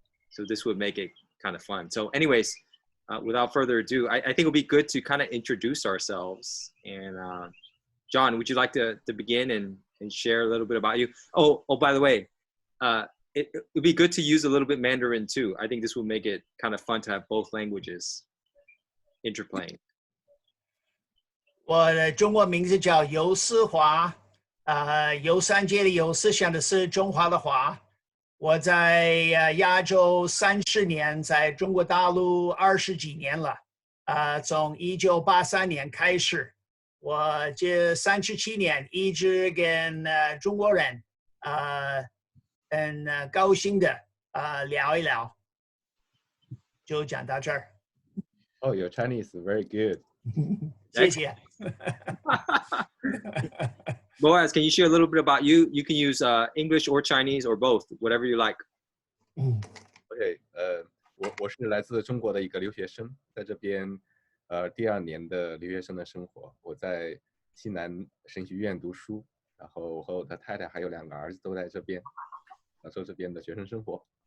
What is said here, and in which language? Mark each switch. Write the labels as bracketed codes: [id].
[en] So this would make it kind of fun. So anyways, without further ado, I think it'll be good to kind of introduce ourselves. And John, would you like to begin and share a little bit about you? Oh, by the way, it would be good to use a little bit Mandarin too. I think this will make it kind of fun to have both languages interplaying. [zh] 我的中文名字叫游思华，游三街的游，思想的思，中华的华。我在亚洲30年，在中国大陆20几年了。从1983年开始，我这37年一直跟中国人很高兴的聊一聊，就讲到这儿。 [en] Oh, your Chinese is very good. [zh] 谢谢。 [en] Boaz, can you share a little bit about you? You can use English or Chinese or both, whatever you like. [zh] OK， 我是来自中国的一个留学生，在这边第2年的留学生的生活。我在西南神学院读书，然后和我的太太还有2个儿子都在这边，享受这边的学生生活。